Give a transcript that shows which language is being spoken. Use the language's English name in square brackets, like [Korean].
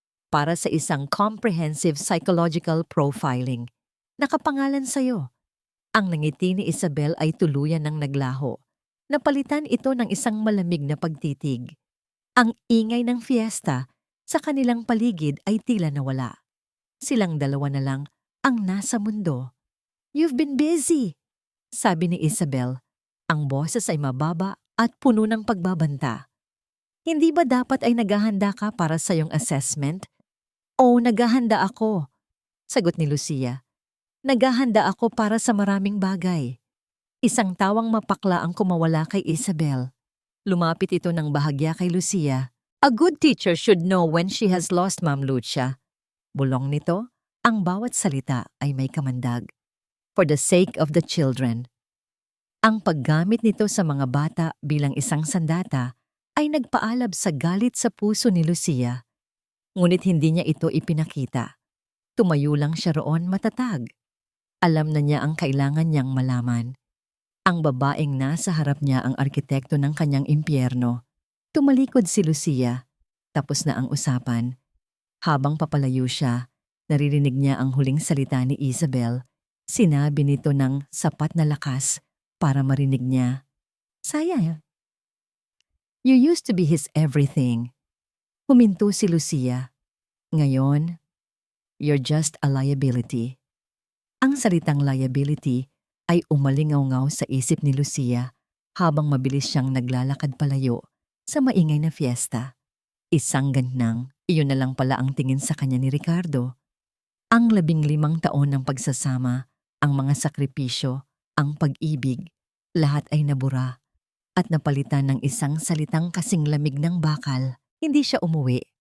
[Filipino] Para sa isang comprehensive psychological profiling, nakapangalan sa'yo. Ang nangiti ni Isabel ay tuluyan ng naglaho. Napalitan ito ng isang malamig na pagtitig. Ang ingay ng fiesta sa kanilang paligid ay tila nawala. Silang dalawa na lang ang nasa mundo. [English] You've been busy, [Filipino] sabi ni Isabel. Ang boses ay mababa at puno ng pagbabanta. Hindi ba dapat ay naghahanda ka para sa iyong assessment? O naghahanda ako, sagot ni Lucia. Naghahanda ako para sa maraming bagay. Isang tawang mapakla ang kumawala kay Isabel. Lumapit ito ng bahagya kay Lucia. [English] A good teacher should know when she has lost, Ma'am Lucia. [Filipino] Bulong nito, ang bawat salita ay may kamandag. [English] For the sake of the children. [Filipino] Ang paggamit nito sa mga bata bilang isang sandata ay nagpaalab sa galit sa puso ni Lucia. Ngunit hindi niya ito ipinakita. Tumayo lang siya roon matatag. Alam na niya ang kailangan niyang malaman. Ang babaeng nasa harap niya ang arkitekto ng kanyang impyerno. Tumalikod si Lucia. Tapos na ang usapan. Habang papalayo siya, naririnig niya ang huling salita ni Isabel. Sinabi nito ng sapat na lakas para marinig niya. Sayang. [English] You used to be his everything. [Filipino] Huminto si Lucia. [English] Ngayon, you're just a liability. [Filipino] Ang salitang liability ay umalingaw-ngaw sa isip ni Lucia habang mabilis siyang naglalakad palayo sa maingay na fiesta. Isang ganang, iyon na lang pala ang tingin sa kanya ni Ricardo. Ang 15 taon ng pagsasama, ang mga sakripisyo, ang pag-ibig, lahat ay nabura at napalitan ng isang salitang kasing lamig ng bakal. Hindi siya umuwi.